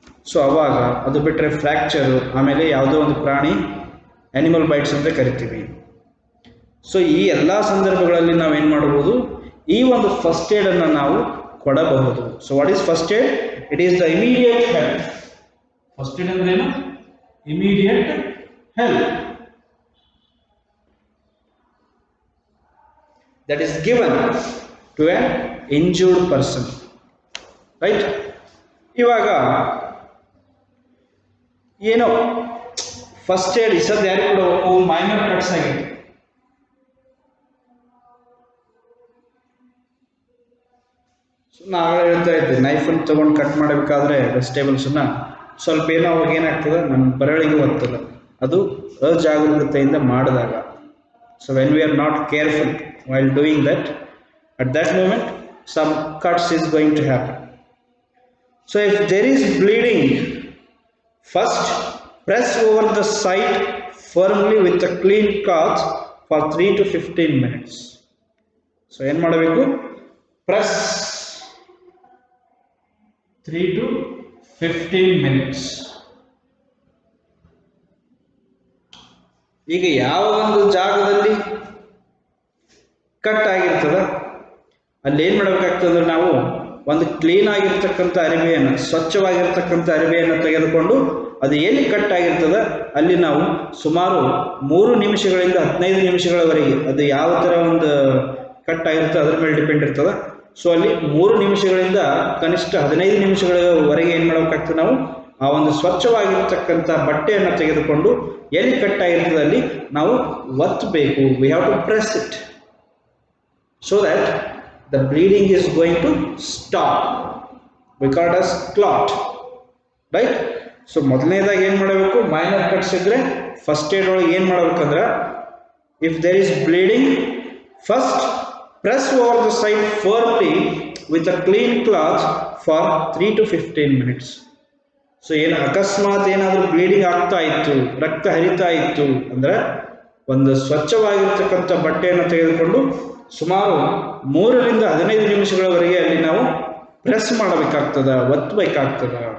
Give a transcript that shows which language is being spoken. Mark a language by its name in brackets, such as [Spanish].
[Kannada] So ಅವಾಗ ಅದು ಬಿಟ್ಟರೆ ಫ್ರ್ಯಾಕ್ಚರು, ಆಮೇಲೆ ಯಾವುದೋ ಒಂದು ಪ್ರಾಣಿ ಆ್ಯನಿಮಲ್ ಬೈಟ್ಸ್ ಅಂತ ಕರಿತೀವಿ. ಸೊ ಈ ಎಲ್ಲ ಸಂದರ್ಭಗಳಲ್ಲಿ ನಾವೇನು ಮಾಡಬಹುದು, ಈ ಒಂದು ಫಸ್ಟ್ ಏಡನ್ನು ನಾವು ಕೊಡಬಹುದು. [English] So what is first aid? It is the immediate help. [Kannada] First aid ಅಂದ್ರೆ ಏನು? [English] Immediate help that is given to an injured person, right? [Kannada] ಇವಾಗ ಏನೋ ಫಸ್ಟ್ ಏಡ್ ಇಸದ್ ಯಾರು ಕೊಡಬೇಕು? ಮೈನರ್ ಕಟ್ಸ್ ಆಗಿದೆ. ನಾವು ಹೇಳ್ತಾ ಇದ್ದೆ, ನೈಫನ್ನು ತೊಗೊಂಡು ಕಟ್ ಮಾಡಬೇಕಾದ್ರೆ ವೆಜಿಟೇಬಲ್ಸನ್ನ ಸ್ವಲ್ಪ ಏನೋ ಅವಾಗ ಏನಾಗ್ತದೆ, ನಮ್ಮ ಬೆರಳಿಗೆ ಒತ್ತದ, ಅದು ಅಜಾಗರೂಕತೆಯಿಂದ ಮಾಡಿದಾಗ. [English] So when we are not careful while doing that, at that moment some cuts is going to happen. So if there is bleeding, first press over the site firmly with a clean cloth for 3 to 15 minutes. So [Kannada] ಏನು ಮಾಡಬೇಕು? [English] Press 3 to 15 minutes. [Kannada] ಈಗ ಯಾವ ಒಂದು ಜಾಗದಲ್ಲಿ cut ಆಗಿರ್ತದ ಅಲ್ಲಿ ಏನು ಮಾಡಬೇಕಾಗ್ತದೆ, ನಾವು ಒಂದು ಕ್ಲೀನ್ ಆಗಿರ್ತಕ್ಕಂಥ ಅರಿವೆಯನ್ನು, ಸ್ವಚ್ಛವಾಗಿರ್ತಕ್ಕಂಥ ಅರಿವೆಯನ್ನು ತೆಗೆದುಕೊಂಡು ಅದು ಎಲ್ಲಿ ಕಟ್ ಆಗಿರ್ತದೆ ಅಲ್ಲಿ ನಾವು ಸುಮಾರು 3 ನಿಮಿಷಗಳಿಂದ 15 ನಿಮಿಷಗಳವರೆಗೆ, ಅದು ಯಾವ ಥರ ಒಂದು ಕಟ್ ಆಗಿರ್ತದೆ ಅದ್ರ ಮೇಲೆ ಡಿಪೆಂಡ್ ಇರ್ತದೆ. ಸೊ ಅಲ್ಲಿ 3 ನಿಮಿಷಗಳಿಂದ ಕನಿಷ್ಠ 15 ನಿಮಿಷಗಳವರೆಗೆ ಏನು ಮಾಡಬೇಕಾಗ್ತದೆ, ನಾವು ಆ ಒಂದು ಸ್ವಚ್ಛವಾಗಿರ್ತಕ್ಕಂಥ ಬಟ್ಟೆಯನ್ನು ತೆಗೆದುಕೊಂಡು ಎಲ್ಲಿ ಕಟ್ ಆಗಿರ್ತದೆ ಅಲ್ಲಿ ನಾವು ಒತ್ತಬೇಕು. [English] We have to press it so that the bleeding is going to stop. We call it as clot, right? [Kannada] So ಮೊದಲನೇದಾಗಿ ಏನು ಮಾಡಬೇಕು, ಮೈನರ್ ಕಟ್ಸ್ ಇದ್ದರೆ ಫಸ್ಟ್ ಏಡ್ ಒಳಗೆ ಏನು ಮಾಡಬೇಕಂದ್ರೆ, [English] If there is bleeding, first press over the side firmly with a clean cloth for 3 to 15 minutes. [Kannada] So ಏನು ಅಕಸ್ಮಾತ್ ಏನಾದರೂ ಬ್ಲೀಡಿಂಗ್ ಆಗ್ತಾ ಇತ್ತು, ರಕ್ತ ಹರಿತಾ ಇತ್ತು ಅಂದರೆ ಒಂದು ಸ್ವಚ್ಛವಾಗಿರ್ತಕ್ಕಂಥ ಬಟ್ಟೆಯನ್ನು ತೆಗೆದುಕೊಂಡು ಸುಮಾರು 3 ರಿಂದ 15 ನಿಮಿಷಗಳವರೆಗೆ ಅಲ್ಲಿ ನಾವು ಪ್ರೆಸ್ ಮಾಡಬೇಕಾಗ್ತದ, ಒತ್ತಬೇಕಾಗ್ತದ.